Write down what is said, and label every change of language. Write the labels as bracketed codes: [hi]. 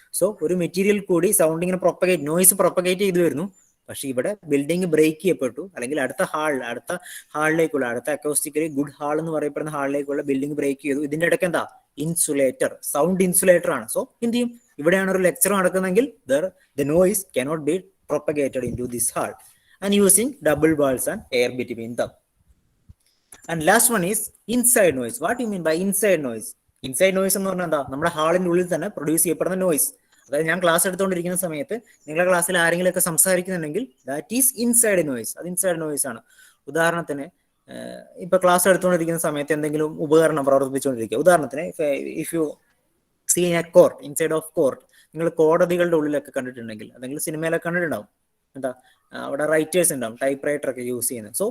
[ml] So ഒരു material കൂടി sound ഇങ്ങനെ നോയ്സ് പ്രൊപ്പഗേറ്റ് ചെയ്തു വരുന്നു, പക്ഷെ ഇവിടെ ബിൽഡിംഗ് ബ്രേക്ക് ചെയ്യപ്പെട്ടു, അല്ലെങ്കിൽ അടുത്ത ഹാളിലേക്കുള്ള അടുത്ത അക്കോസ്റ്റിക്കലി ഗുഡ് ഹാൾ എന്ന് പറയപ്പെടുന്ന ഹാളിലേക്കുള്ള ബിൽഡിംഗ് ബ്രേക്ക് ചെയ്തു. ഇതിന്റെ ഇടയ്ക്ക് എന്താ? ഇൻസുലേറ്റർ, സൗണ്ട് ഇൻസുലേറ്റർ ആണ്. സോ എന്ത് ചെയ്യും? ഇവിടെയാണ് ഒരു lecture നടക്കുന്നതെങ്കിൽ [en] The noise cannot be propagated into this hall and using double walls and air between them. And last one is inside noise. What do you mean by inside noise? [ml] Inside noise എന്ന് പറഞ്ഞാൽ എന്താ, നമ്മുടെ ഹാളിന്റെ ഉള്ളിൽ തന്നെ produce ചെയ്യപ്പെടുന്ന noise. അതായത് ഞാൻ class എടുത്തുകൊണ്ടിരിക്കുന്ന സമയത്ത് നിങ്ങളുടെ ക്ലാസ്സിൽ ആരെങ്കിലും ഒക്കെ സംസാരിക്കുന്നുണ്ടെങ്കിൽ [en] That is inside noise. [ml] അത് ഇൻസൈഡ് നോയ്സ് ആണ്. ഉദാഹരണത്തിന് ഇപ്പൊ ക്ലാസ് എടുത്തുകൊണ്ടിരിക്കുന്ന സമയത്ത് എന്തെങ്കിലും ഉപകരണം പ്രവർത്തിപ്പിച്ചുകൊണ്ടിരിക്കുക. ഉദാഹരണത്തിന് [en] if you see a court, inside of court, [ml] നിങ്ങൾ കോടതികളുടെ ഉള്ളിലൊക്കെ കണ്ടിട്ടുണ്ടെങ്കിൽ, അല്ലെങ്കിൽ സിനിമയിലൊക്കെ കണ്ടിട്ടുണ്ടാവും, എന്താ അവിടെ റൈറ്റേഴ്സ് ഉണ്ടാവും, ടൈപ്പ് റൈറ്റർ ഒക്കെ യൂസ് ചെയ്യുന്നത്.